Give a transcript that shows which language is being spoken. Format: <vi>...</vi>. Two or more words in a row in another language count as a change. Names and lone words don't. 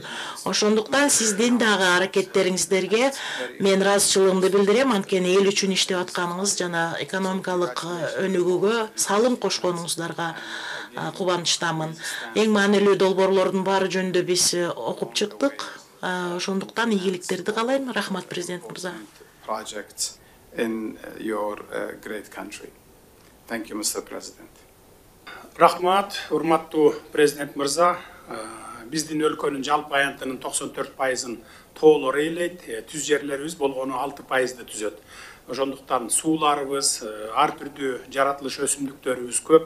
<ky>Ошондуктан сиздин дагы аракеттериңиздерге мен ыраазычылыгымды билдирем. Анткени эл үчүн иштеп атканыңыз жана экономикалык өнүгүүгө салым кошконуңуздарга кубанычтамын. Эң маанилүү долбоорлордун баары жөнүндө биз окуп чыктык. Ошондуктан ийгиликтерди каалайм. Рахмат, президент мырза.</ky> <en>Projects in your great country. Thank you, Mr. President.</en> <ky>Рахмат, урматтуу президент мырза. Биздин өлкөнүн жалпы аянтынын 94%-ын тоолор ээлейт. Түз жерлерибиз болгону 6%-ды түзөт. Ошондуктан сууларыбыз, ар түрдүү жаратылыш өсүмдүктөрүбүз көп.</ky>